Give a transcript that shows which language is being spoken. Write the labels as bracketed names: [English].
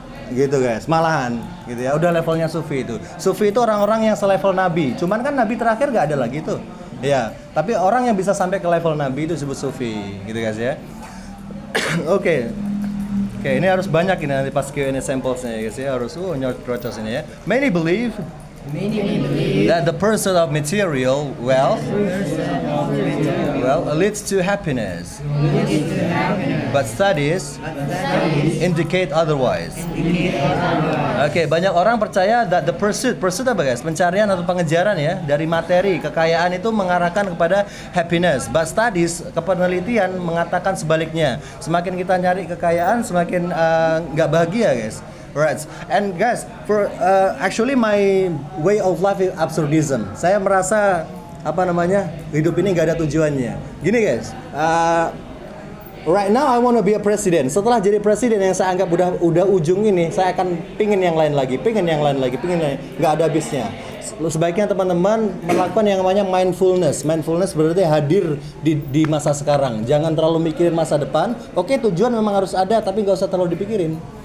[Indonesian] Gitu guys, malahan gitu ya. Udah levelnya sufi itu. Sufi itu orang-orang yang selevel nabi. Cuman kan nabi terakhir nggak ada lagi tuh. Ya, tapi orang yang bisa sampai ke level nabi itu disebut sufi, gitu guys ya. Oke, ini harus banyak ini nanti pas Q&A samples-nya ya guys ya, harus nyocos ini ya. [English] Many believe that the pursuit of material wealth leads to happiness, but studies indicate otherwise. [Indonesian] Oke, banyak orang percaya [English] that the pursuit [Indonesian] apa guys? Pencarian atau pengejaran ya dari materi, kekayaan itu mengarahkan kepada happiness, [English] but studies, [Indonesian] kepenelitian mengatakan sebaliknya. Semakin kita nyari kekayaan, semakin nggak bahagia guys. [English] Right, and guys, for actually my way of life is absurdism. [Indonesian] Saya merasa apa namanya, hidup ini nggak ada tujuannya. Gini [English] guys, right now I want to be a president. [Indonesian] Setelah jadi presiden yang saya anggap udah ujung ini, saya akan pingin yang lain lagi, nggak ada habisnya. Sebaiknya teman-teman melakukan yang namanya mindfulness. Mindfulness berarti hadir di masa sekarang. Jangan terlalu mikirin masa depan. Oke, tujuan memang harus ada, tapi nggak usah terlalu dipikirin.